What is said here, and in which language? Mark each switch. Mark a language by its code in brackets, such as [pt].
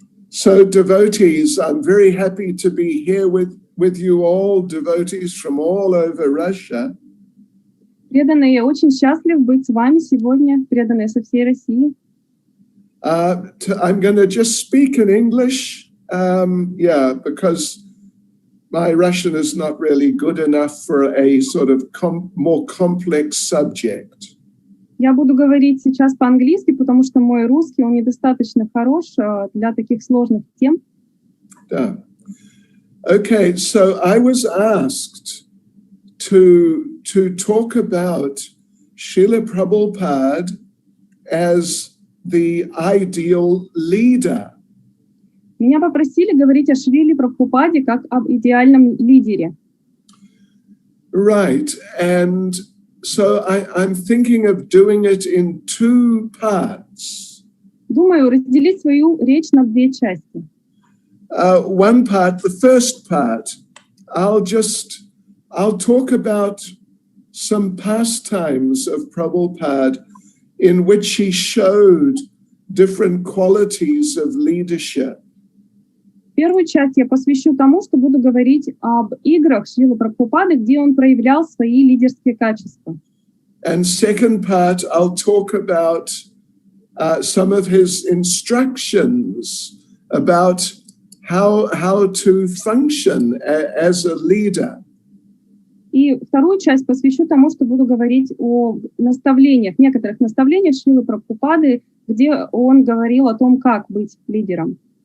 [en] So devotees, I'm very happy to be here with you all, devotees from all over Russia. [ru] Преданные, я очень счастлив быть с вами сегодня, преданные со всей России. [en] I'm going to just speak in English, because my Russian is not really good enough for a sort of more complex subject. [ru] Я буду говорить сейчас по-английски, потому что мой русский, он недостаточно хорош для таких сложных тем. [en] Yeah. Okay, so I was asked to talk about Srila Prabhupada as the ideal leader. [ru] Меня попросили говорить о Шриле Прабхупаде как об идеальном лидере. [en] Right, and so I'm thinking of doing it in two parts. [ru] Думаю, разделить свою речь на две части. [en] One part, the first part, I'll talk about some pastimes of Prabhupada in which he showed different qualities of leadership. [ru] Первую часть я посвящу тому, что буду говорить об играх Шрилы Прабхупады, где он проявлял свои лидерские качества. [en] And second part, I'll talk about some of his instructions about how to function as a leader. [ru] И вторую часть посвящу тому, что буду говорить о наставлениях, некоторых наставлениях Шрилы Прабхупады, где он говорил о том, как быть лидером.